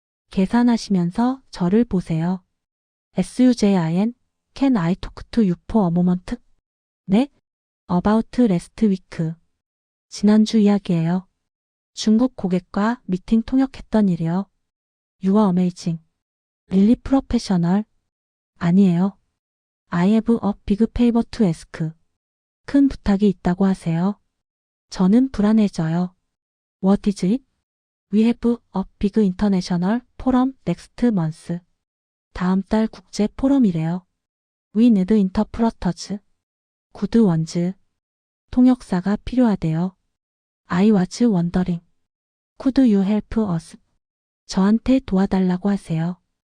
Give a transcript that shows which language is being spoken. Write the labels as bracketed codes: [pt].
[ko] 계산하시면서 저를 보세요. [en] SUJIN, Can I talk to you for a moment? [ko] 네? [en] About last week. [ko] 지난주 이야기예요. 중국 고객과 미팅 통역했던 일이요. [en] You are amazing. Really professional. [ko] 아니에요. [en] I have a big favor to ask. [ko] 큰 부탁이 있다고 하세요. 저는 불안해져요. [en] What is it? We have a big international forum next month. [ko] 다음 달 국제 포럼이래요. [en] We need interpreters. good ones. [ko] 통역사가 필요하대요. [en] I was wondering. Could you help us? [ko] 저한테 도와달라고 하세요.